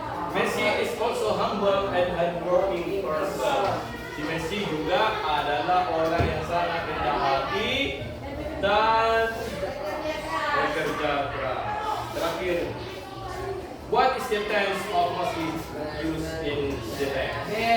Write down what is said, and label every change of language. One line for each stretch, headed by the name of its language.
English: Messi is also humble and hardworking person.
Indonesian: Si Messi juga adalah orang yang sangat rendah hati dan bekerja keras. Terakhir,
English: what is the tense of Messi used in the text?